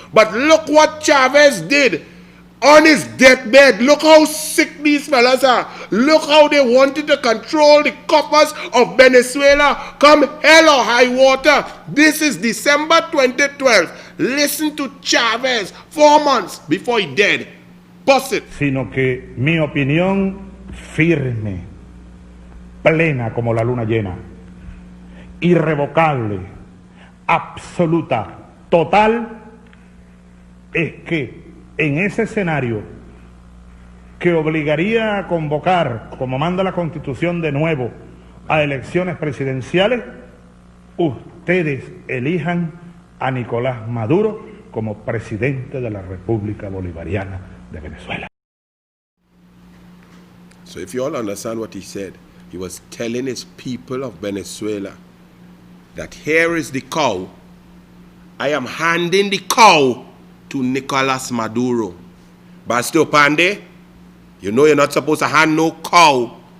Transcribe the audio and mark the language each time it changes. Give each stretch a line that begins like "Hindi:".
English: But look what Chavez did on his deathbed. Look how sick these fellas are. Look how they wanted to control the coffers of Venezuela come hell or high water. This is December 2012. Listen to Chavez 4 months before he died. Bust it.
Spanish: Sino que mi opinión firme, plena como la luna llena, irrevocable, absoluta, total, es que en ese escenario que obligaría a convocar, como manda la Constitución de nuevo, a elecciones presidenciales, ustedes elijan a Nicolás Maduro como presidente de la República Bolivariana de Venezuela.
English: So if you all understand what he said, he was telling his people of Venezuela that here is the cow. I am handing the cow to Nicolás Maduro. Bastio Pande, you know you're not supposed to hand no cow.